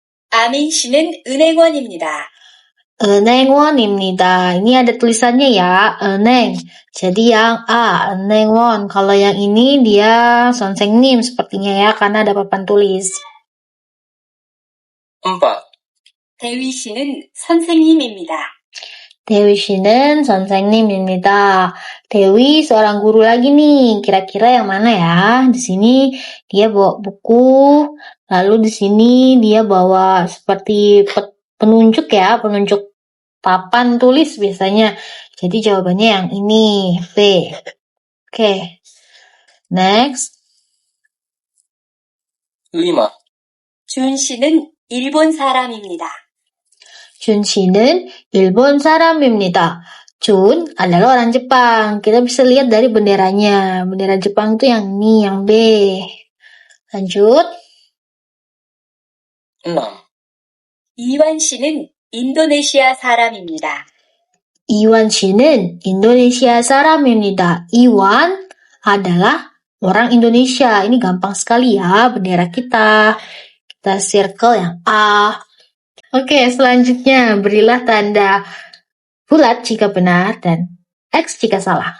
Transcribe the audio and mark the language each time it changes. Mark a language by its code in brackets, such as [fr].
[ko] 아민 씨는 은행원입니다. 은행원입니다. [id] Ini ada tulisannya ya, 은행. Jadi yang A, 은행원. Kalau yang ini dia 선생님 sepertinya ya, karena ada papan tulis. 4. [ko] 대위 씨는 선생님입니다. Dewi 씨는 선생님입니다. [id] Dewi seorang guru lagi nih. Kira-kira yang mana ya? Di sini dia bawa buku, lalu di sini dia bawa seperti penunjuk ya, penunjuk papan tulis biasanya. Jadi jawabannya yang ini, B. Oke. Next. 5. [ko] 준 씨는 일본 사람입니다. 준 씨는 일본 사람입니다. [id] Jun adalah orang Jepang. Kita bisa lihat dari benderanya. Bendera Jepang itu yang ini, yang B. Lanjut. 6. [ko] 이완 씨는 인도네시아 사람입니다. [id] Iwan [ko] 씨는 Indonesia 사람입니다. [id] Iwan adalah orang Indonesia. Ini gampang sekali ya, bendera kita. Kita circle yang A. Oke, selanjutnya berilah tanda bulat jika benar dan X jika salah.